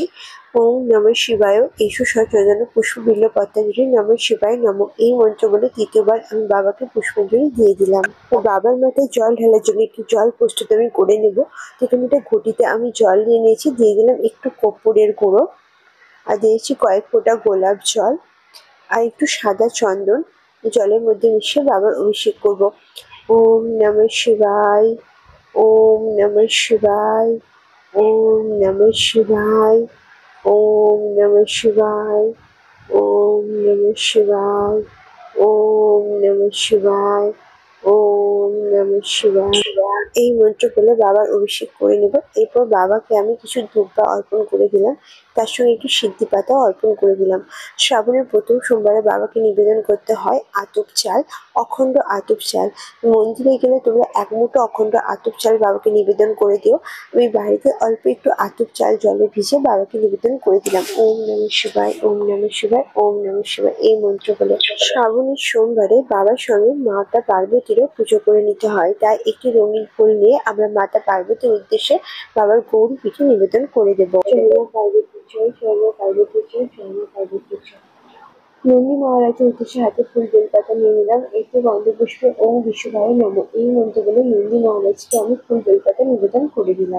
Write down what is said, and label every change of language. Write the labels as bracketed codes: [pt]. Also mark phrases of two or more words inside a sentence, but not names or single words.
[sa] ওম নমঃ শিবায় এসো সচন্দন পুষ্পবিল্ল পদ্মাঞ্জলি নমঃ শিবায় নমঃ [bn] এই মন্ত্র বলে তৃতীয়বার আমি বাবাকে পুষ্পাঞ্জলি দিয়ে দিলাম। তো বাবার মাথায় জল ঢালার জন্য একটু জল প্রস্তুত আমি করে নেব। প্রথমে একটা ঘটিতে আমি জল নিয়ে নিয়েছি, দিয়ে দিলাম একটু কর্পূরের গুঁড়ো, আর দিয়েছি কয়েক ফোঁটা গোলাপ জল আর একটু সাদা চন্দন জলের মধ্যে মিশিয়ে বাবার অভিষেক করব। [sa] ওম নমঃ শিবায়, ওম নমঃ শিবায়, ওম নমঃ শিবায়, ওম নমঃ শিবায়, ওম নমঃ শিবায়, ওম নমঃ শিবায়, ওম নমঃ শিবায় [bn] এই মন্ত্র বলে বাবার অভিষেক করে নেব। এরপর বাবাকে আমি কিছু ধূপা অর্পণ করে দিলাম, তার সঙ্গে একটু সিদ্ধি পাতাও অর্পণ করে দিলাম। শ্রাবণের প্রথম সোমবারে বাবাকে নিবেদন করতে হয় আতপ চাল, অখণ্ড আতপ চাল। মন্দিরে গেলে তোমরা এক মুঠো অখণ্ড আতপ চাল বাবাকে নিবেদন করে দিও। আমি বাড়িতে অল্প একটু আতপ চাল জলে ভিজে বাবাকে নিবেদন করে দিলাম। [sa] ওম নমঃ শিবায়, ওম নমঃ শিবায়, ওম নমঃ শিবায় [bn] এই মন্ত্র বলে। শ্রাবণের সোমবারে বাবার সঙ্গে মাতা পার্বতীরও পুজো করে নিতে হয়, তাই একটি রঙিন ফুল নিয়ে আমরা মাতা পার্বতীর উদ্দেশ্যে বাবার গৌরী পিঠে নিবেদন করে দেব। পার্বতী জয়, পার্বতী জয়, পার্বতী জয়। নন্দী মহারাজের উদ্দেশ্যে হাতে ফুল বেলপাতা নিয়ে নিলাম, একটু গন্ধপুষ্পে [sa] ওম বিশ্বভায় নমঃ [bn] এই মন্ত্র বলে নন্দী মহারাজকে আমি ফুল বেলপাতা নিবেদন করে দিলাম।